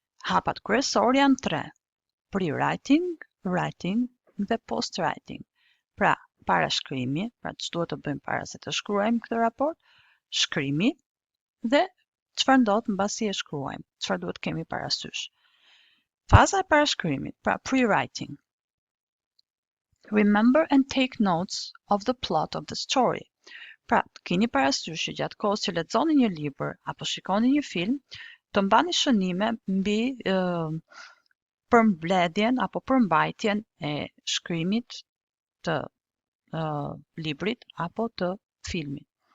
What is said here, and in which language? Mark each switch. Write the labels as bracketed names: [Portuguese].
[Albanian] Hapat kryesor janë 3: pre-writing, writing dhe post-writing. Pra, parashkrimi, pra që duhet të bëjmë para se të shkruajmë këtë raport, shkrimi dhe çfarë ndodh mbasi e shkruajmë, çfarë duhet kemi parasysh. Faza e parashkrimit, pra pre-writing. [English] Remember and take notes of the plot of the story. [Albanian] Pra, keni parasysh që gjatë kohës që lexoni një libër apo shikoni një film, të mbani shënime mbi përmbledhjen apo përmbajtjen e shkrimit të librit apo të filmit.